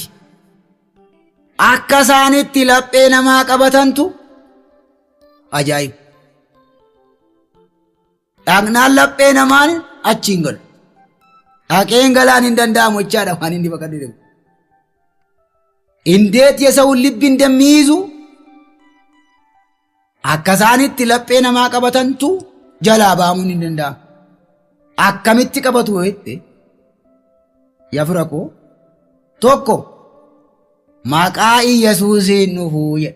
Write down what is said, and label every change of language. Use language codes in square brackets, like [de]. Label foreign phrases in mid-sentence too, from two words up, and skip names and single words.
[om] Akka isaanitti laphee namaa qabatantu ajaa'iba. Dhaqnaan laphee namaan achiin galu. Dhaqeen galaan hin danda'amu jechaadha waan inni baqadhu deemu. Indeet [am] የሰውን ልብ እንደሚይዙ [om] akka isaanitti laphee namaa qabatantu jalaa baamuun hin danda'amu. Akkamitti qabatu jette yafura koo tokko maqaa Yesuusiin dhufuu jedha.